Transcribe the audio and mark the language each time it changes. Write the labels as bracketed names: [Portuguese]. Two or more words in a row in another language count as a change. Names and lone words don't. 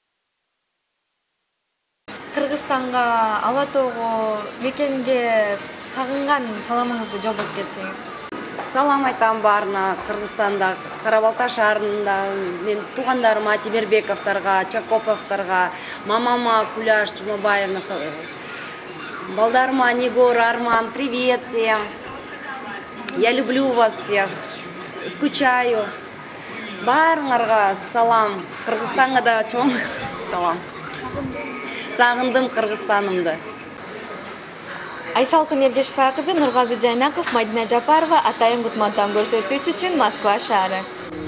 [Kyrgyz] Кыргызстанга, Ала тоого, Мекенге сагынган саламыңызды жолдоп кетсеңиз. Салам айтам баарына, Кыргызстанда, Кара-Балта шаарында, мен туугандарыма, Темирбековторго, Чакоповторго, мамама Куляш Жумабаевна, балдарыма Нигора, Арман, [Russian] привет всем. Я люблю вас всех, скучаю. [Kyrgyz] Баарыңарга салам, Кыргызстанга да чоң салам. Сагындым Кыргызстанымды. Айсалкын Ергешбай кызы, Нургазы Жайнаков, Мадина Жапарова, Атайын Гутмантан көрсөтүүсү үчүн Москва шаары.